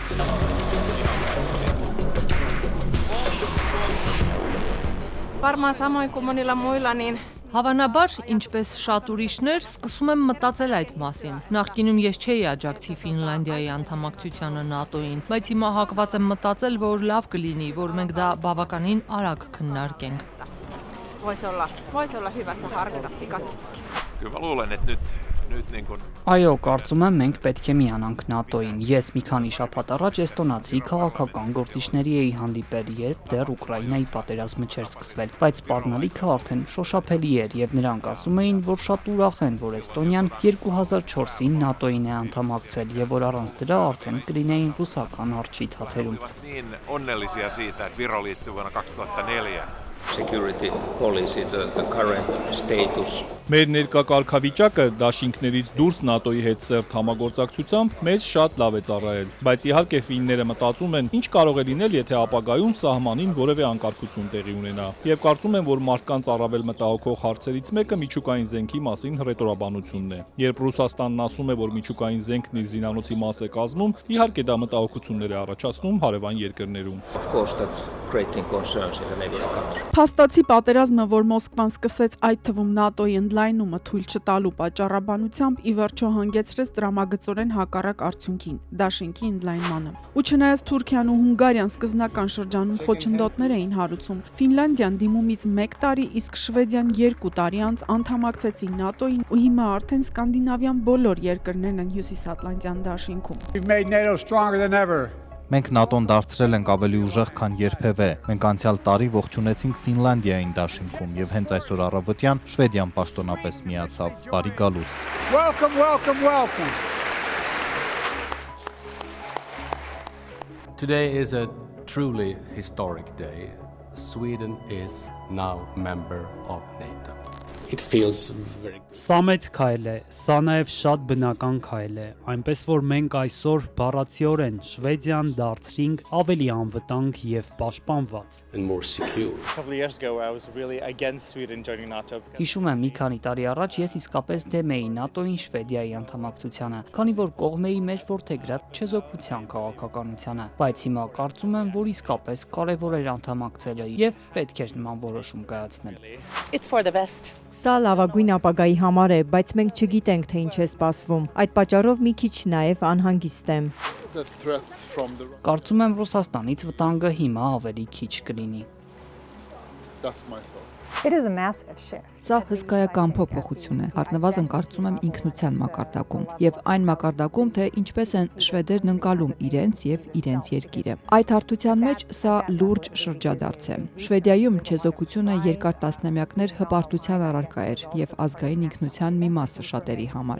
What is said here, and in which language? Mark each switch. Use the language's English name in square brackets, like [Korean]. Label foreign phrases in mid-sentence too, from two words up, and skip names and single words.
[Armenian] Հավանաբար, ինչպես շատ ուրիշներ, սկսում եմ մտածել այդ մասին։ Նախկինում ես չէի աջակցի Ֆինլանդիայի անդամակցությանը ՆԱՏՕ-ին, բայց հիմա հակված եմ մտածել, որ լավ կլինի, որ մենք դա բավականին արագ քննարկենք։ [Finnish] Kyllä mä luulen, että nyt niin kuin... [Armenian] Այո, կարծում եմ մենք պետք է միանանք ՆԱՏՕ-ին։ Ես մի քանի շաբաթ առաջ էստոնացի քաղաքական գործիչների էի հանդիպել, երբ դեռ Ուկրաինայի պատերազմը չէր սկսվել, բայց սպառնալիքը արդեն շոշափելի էր եւ նրանք ասում էին, որ շատ ուրախ են, որ Էստոնիան 2004-ին ՆԱՏՕ-ին է անդամակցել եւ որ առանց դրա արդեն կլինեին ռուսական արջի թաթերում։ [Finnish] Niin onnellisia siitä, että Viro liittyi vuonna 2004. [English] Security policy, the current status. [Armenian] Մեր ներկա կարգավիճակը դաշինքներից դուրս ՆԱՏՕ-ի հետ սերտ համագործակցությամբ մեզ շատ լավ է ծառայել, բայց իհարկե ֆինները մտածում են, ինչ կարող է լինել, եթե ապագայում սահմանին որևէ անկարգություն տեղի ունենա։ Եվ կարծում եմ, որ մարդկանց առավել մտահոգող հարցերից մեկը միջուկային զենքի մասին հռետորաբանությունն է։ Երբ Ռուսաստանն ասում է, որ միջուկային զենքն իր զինանոցի մաս է կազմում, իհարկե դա մտահոգություններ է առաջացնում հարևան երկրներում։ [English] Of course that's creating concerns in the neighboring country. [Armenian] Փաստացի պատերազմը, որ Մոսկվան սկսեց այդ թվում ՆԱՏՕ-ի ընդլայնումը թույլ չտալու պատճառաբանությամբ ի վերջո հանգեցրեց տրամագծորեն հակառակ արդյունքին՝ դաշինքի ընդլայնմանը։ Ու չնայած Թուրքիան ու Հունգարիան սկզբնական շրջանում խոչընդոտներ էին հարուցում, Ֆինլանդիան դիմումից 1 տարի, իսկ Շվեդիան 2 տարի անց անդամակցեցին ՆԱՏՕ-ին ու հիմա արդեն սկանդինավյան բոլոր երկրներն են Հյուսիսատլանտյան դաշինքում։ [English] We've made NATO stronger than ever. [Armenian] Մենք ՆԱՏՕ-ն դարձրել ենք ավելի ուժեղ, քան երբևէ։ Մենք անցյալ տարի ողջունեցինք Ֆինլանդիային դաշինքում եւ հենց այսօր առավոտյան Շվեդիան պաշտոնապես միացավ։ Բարի գալուստ։ [English] Welcome, welcome, welcome. Today is a truly historic day. Sweden is now member of NATO. It feels very [Armenian] Սա մեծ քայլ է, սա նաև շատ բնական քայլ է, այնպես որ մենք այսօր բառացիորեն Շվեդիան դարձրինք ավելի անվտանգ եւ պաշտպանված։ [English] and more secure. A couple of years ago, I was really against Sweden joining NATO. [Armenian] Հիշում եմ, մի քանի տարի առաջ ես իսկապես դեմ էի ՆԱՏՕ-ին Շվեդիայի անդամակցությանը, քանի որ կողմ էի մեր որդեգրած չեզոքության քաղաքականությանը, բայց հիմա կարծում եմ, որ իսկապես կարևոր էր անդամակցելը եւ պետք էր նման որոշում կայացնել։ [English] It's for the best. [Armenian] Սա լավագույն ապագայի համար է, բայց մենք չգիտենք, թե ինչ է սպասվում։ Այդ պատճառով մի քիչ նաև անհանգիստ եմ։ Կարծում եմ Ռուսաստանից վտանգը հիմա ավելի քիչ կլինի։ [English] It is a massive shift. [Armenian] Սա հսկայական փոփոխություն է, առնվազն կարծում եմ ինքնության մակարդակում, եւ այն մակարդակում, թե ինչպես են շվեդերն ընկալում իրենց եւ իրենց երկիրը։ Այդ հարթության մեջ սա լուրջ շրջադարձ է։ Շվեդիայում չեզոքությունը երկար տասնամյակներ հպարտության առարկա էր եւ ազգային ինքնության մի մասը շատերի համար։